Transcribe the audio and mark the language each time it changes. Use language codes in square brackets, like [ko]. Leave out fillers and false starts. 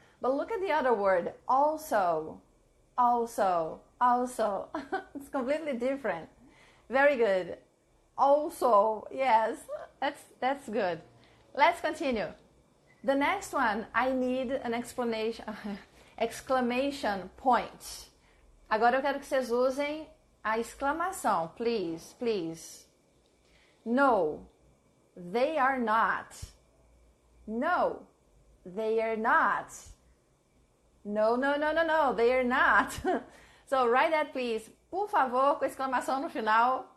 [en] But look at the other word. Also. Also, also. It's completely different. Very good. Also, yes, that's good. Let's continue. The next one, I need an explanation, exclamation point. [pt] Agora eu quero que vocês usem a exclamação, [en] please, please. No, they are not. No, they are not. No, no, no, no, no, they are not. So write that, please. [pt] Por favor, com exclamação no final.